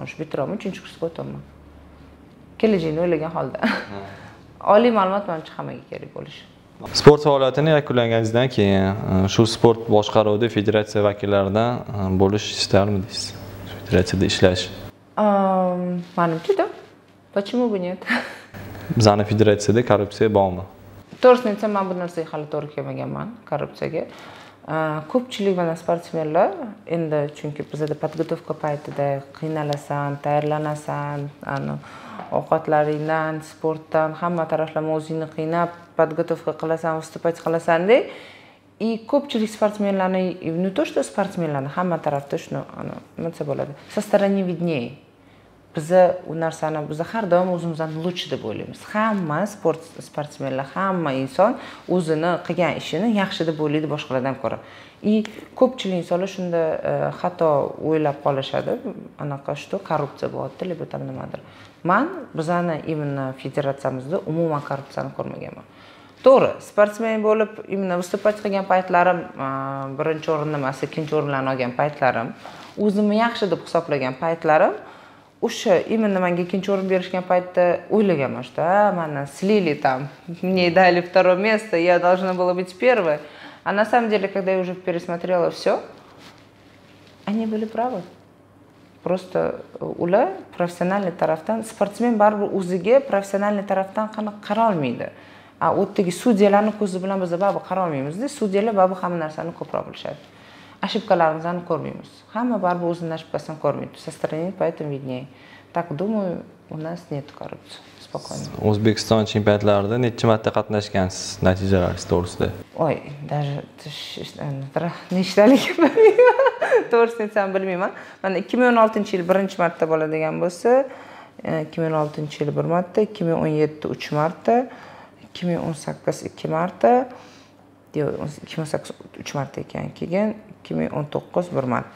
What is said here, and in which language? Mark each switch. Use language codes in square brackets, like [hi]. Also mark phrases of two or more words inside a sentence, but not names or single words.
[uz] Shu bitiraman, 3-kursga o'taman. Kelajakni o'ylagan holda. Oliy ma'lumot menimcha hammaga kerak bo'lishi. Sport faoliyatini yakunlaganingizdan keyin shu sport boshqaruvida federatsiya vakillaridan bo'lish istarmidingiz? Federatsiyada ishlash. Menimcha da. [ru] Почему бы нет? [uz] Bizning federatsiyada korrupsiya bormi? To'g'risini aytsam, men bu narsaga hali to'g'ri kelmaganman, korrupsiyaga. Ko'pchilik mana sportsmenlar endi chunki bizda podgotovka paytida qiynalasan, tayyorlanasan, ovqatlaringdan, sportdan hamma taraflama o'zingni qiynab podgotovka qilasan, выступать qilasan-da. Ko'pchilik sportsmenlarni, [ru] не то что [uz] sportsmenlarni hamma tarafda shuni nima desa bo'ladi, [ru] со стороны виднее. [uz] Biz u narsani biz har doim o'zimizdan lучше deb o'ylaymiz. Hamma sportsmenlar, hamma inson o'zini qilgan ishini yaxshi deb o'ylaydi boshqalardan ko'ra. Ko'pchilik insonlar shunda xato o'ylab qolishadi. Anaqa что korrupsiya bo'lyapti, deb tam nimadir. Men bizani imенно federatsiyamizda umuman korrupsiyani ko'rmaganman. To'g'ri, sportsmen bo'lib, imенно выступать qilgan paytlarim, birinchi o'rinni emas, ikkinchi o'rinlarni olgan paytlarim, o'zimni yaxshi deb hisoblagan paytlarim o'sha именно menga ikkinchi o'rin berishgan paytda o'ylaganman, [ru] что mana слили там, мне дали второе место, я должна была быть первой. А на самом деле, когда я уже пересмотрела все, они были правы. [uz] Просто ular professional tarafdan sportsmen baribir o'ziga professional tarafdan qara olmaydi. U yerdagi sudyalarning ko'zi bilan biz baribir qara olmaymiz-da. Sudyalar baribir hamma narsani ko'proq bilishadi. Ошибкаlarimizni ko'rmaymiz. Hamma baribir o'zining ошибкасini ko'rmaydi. [ru] Со стороны поэтому виднее. Так думаю, у нас нет коррупции. Спокойно. [uz] O'zbekiston chempionatlarida necha marta qatnashgansiz natijalaringiz to'g'risida? [ru] Ой, даже [uz] nechtalik bilmayman. To'g'risini aytsam bilmayman. Mana 2016-yil birinchi marta bo'ladigan bo'lsa, 2016-yil 1 marta, 2017 3 marta, 2018 2 marta, 2018 3 marta ekan, keyin 2019 1 marta.